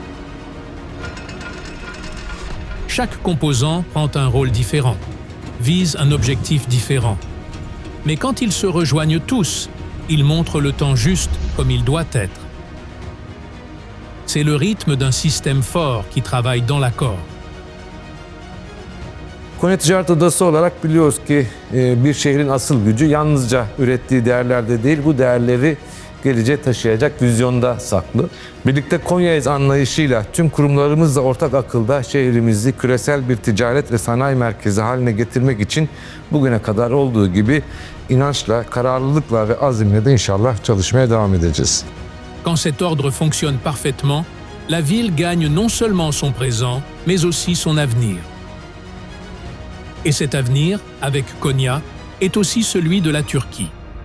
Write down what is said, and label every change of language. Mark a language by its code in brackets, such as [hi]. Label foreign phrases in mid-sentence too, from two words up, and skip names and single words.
[fr] Chaque composant prend un rôle différent, vise un objectif différent. Mais quand ils se rejoignent tous, ils montrent le temps juste comme il doit être. C'est le rythme d'un système fort qui travaille dans l'accord. [tr] Konya Ticaret Odası olarak biliyoruz ki bir şehrin asıl gücü yalnızca ürettiği değerlerde değil, bu değerleri geleceğe taşıyacak vizyonda saklı. Birlikte Konya'yız anlayışıyla tüm kurumlarımızla ortak akılda şehrimizi küresel bir ticaret ve sanayi merkezi haline getirmek için bugüne kadar olduğu gibi inançla, kararlılıkla ve azimle de inşallah çalışmaya devam edeceğiz. [fr] Quand cet ordre fonctionne parfaitement, la ville gagne non seulement son présent, mais aussi son avenir. Et cet avenir, avec Konya, est aussi celui de la Turquie.